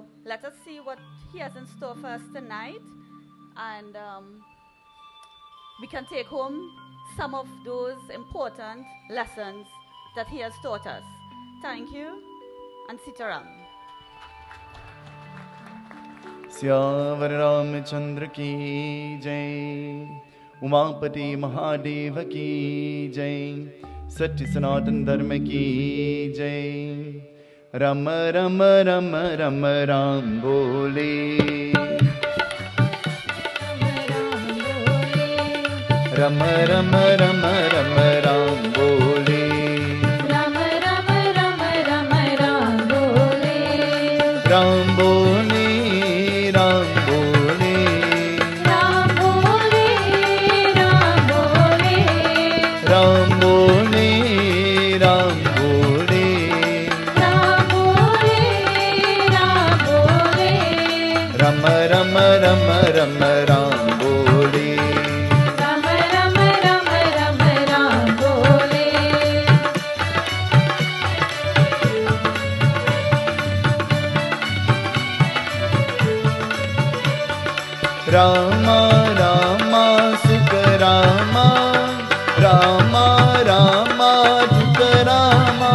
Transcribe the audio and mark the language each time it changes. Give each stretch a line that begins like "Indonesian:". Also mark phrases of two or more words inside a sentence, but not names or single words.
English: let us see what he has in store for us tonight, and we can take home some of those important lessons that he has taught us. Thank you, and Sriram.
Hindi: सियावर रामचंद्र की जय, उमापति महादेव की जय, सत्य सनातन धर्म की जय। रम रम रम रम राम बोले, रम रम रम रम राम बोले, रम रम रम रम राम बोले, राम बोले, राम बोले, राम बोले, राम बोले, राम बोले, राम बोले, राम बोले, राम बोले, रम रम रम रम राम बोले, रम रम रम रम राम बोले, रामा रामा सुख रामा, रामा रामा दुख रामा,